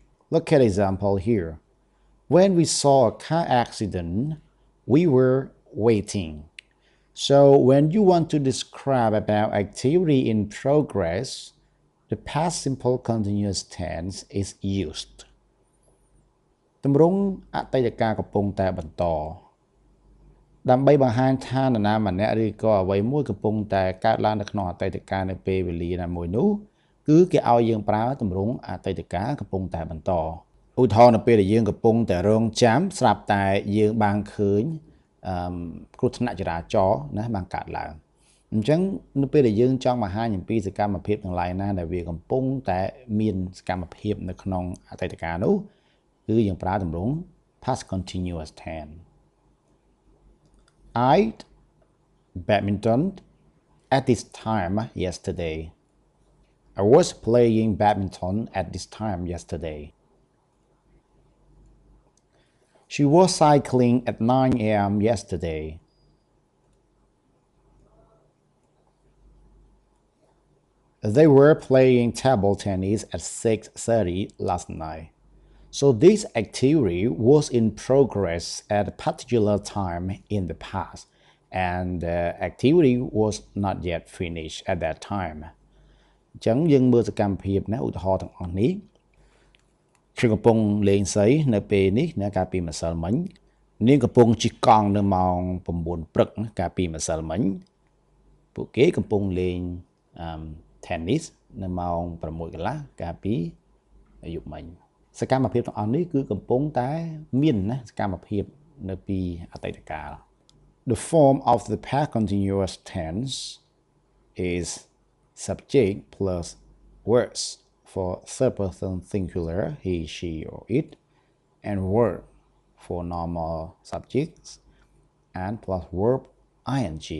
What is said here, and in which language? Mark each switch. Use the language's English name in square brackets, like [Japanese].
[English] Look at example here. When we saw a car accident, we were waiting. So when you want to describe about activity in progress, the past simple continuous tense is used. [Khmer] ទម្រង់អតីតកាលកំពុងតែបន្តដើម្បីបង្ហាញថានរណាម្នាក់ឬក៏អ្វីមួយកំពុងតែកើតឡើងនៅក្នុងអតីតកាលនៅពេលវេលាណាមួយនោះគឺគេឲ្យយើងប្រើទម្រង់អតីតកាលកំពុងតែបន្តឧទាហរណ៍នៅពេលដែលយើងកំពុងតែរងចាំស្រាប់តែយើងបានឃើញ គ្រោះថ្នាក់ចរាចរណ៍ណាបានកើតឡើងអញ្ចឹងនៅពេលដែលយើងចង់បង្ហាញអំពីសកម្មភាពទាំងឡាយណាដែលវាកំពុងតែមានសកម្មភាពនៅក្នុងអតីតកាលនោះគឺយើងប្រើទម្រង់ past continuous tense. [English] I badminton at this time yesterday. I was playing badminton at this time yesterday. She was cycling at 9 a.m. yesterday. They were playing table tennis at 6:30 last night. So this activity was in progress at a particular time in the past, and the activity was not yet finished at that time. [Khmer] អញ្ចឹងយើងមើលសកម្មភាពណាឧទាហរណ៍ទាំងអស់នេះខ្ញុំកំពុងលេងសីនៅពេលនេះណាកាលពីម្សិលមិញនាងកំពុងជិះកង់នៅម៉ោង9ព្រឹកកាលពីម្សិលមិញពួកគេកំពុងលេង [English] tennis [Khmer] នៅម៉ោង6កន្លះកាលពីយប់មិញសកម្មភាពទាំងអស់នេះគឺកំពុងតែមានណាសកម្មភាពនៅពីអតីតកាល [English] The form of the past continuous tense is subject plus words for third person singular he she or it and verb for normal subjects and plus verb ing